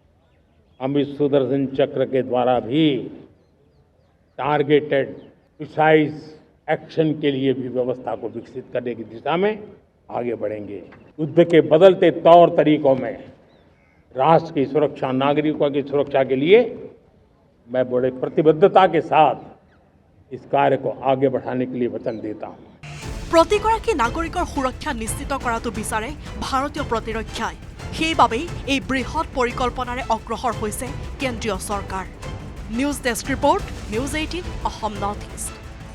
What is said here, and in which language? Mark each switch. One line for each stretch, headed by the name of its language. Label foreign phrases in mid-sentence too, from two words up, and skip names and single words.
Hindi: हम इस सुदर्शन चक्र के द्वारा भी
English: targeted precise action
Hindi: के लिए भी व्यवस्था को विकसित करने की दिशा में आगे बढ़ेंगे। युद्ध के बदलते तौर तरीकों में राष्ट्र की सुरक्षा, नागरिकों की सुरक्षा के लिए मैं बड़े प्रतिबद्धता के साथ इस कार्य को आगे बढ़ाने के लिए वचन देता हूँ।
Assamese: প্ৰতিগৰাকী নাগৰিকৰ সুৰক্ষা নিশ্চিত কৰাটো বিচাৰে ভাৰতীয় প্ৰতিৰক্ষাই। সেইবাবেই এই বৃহৎ পৰিকল্পনাৰে অগ্ৰসৰ হৈছে কেন্দ্ৰীয় চৰকাৰ।
English: news desk report, News 18 Assam North East.